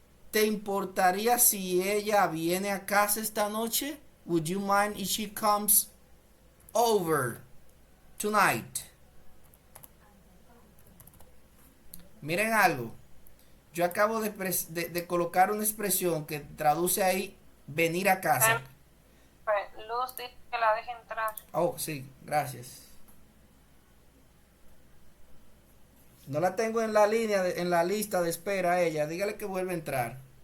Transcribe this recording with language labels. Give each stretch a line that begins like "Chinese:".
Spanish: ¿Te importaría si ella viene a casa esta noche?
English: Would you mind if she comes over tonight?
Spanish: Miren algo. Yo acabo de colocar una expresión que traduce ahí venir a casa. Luz dice que la deje entrar. Oh, sí, gracias. No la tengo en la línea, en la lista de espera a ella. Dígale que vuelva a entrar.